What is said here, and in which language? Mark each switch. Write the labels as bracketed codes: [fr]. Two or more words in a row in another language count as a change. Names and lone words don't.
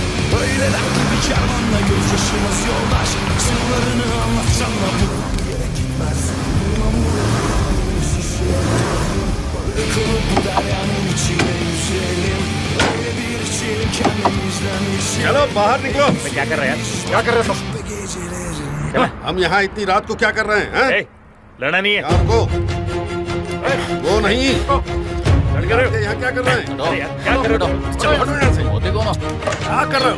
[tr] Öyle dertli bir kervanla gözyaşımız yoldaş. Sırlarını anlatsam da bulmam gerekmez. Bulmam kalıp bu deryanın içine yüzelim. Öyle bir içelim kendimizden geçelim. [hi] चलो बाहर निकलो। क्या कर रहे हैं? क्या कर रहे हो? हम यहाँ इतनी रात को क्या कर रहे हैं? लड़ना नहीं है आपको वो नहीं, यहाँ क्या कर रहे हैं? क्या कर रहे हो? चलो हटो यहाँ से। देखो ना, क्या कर रहे हो?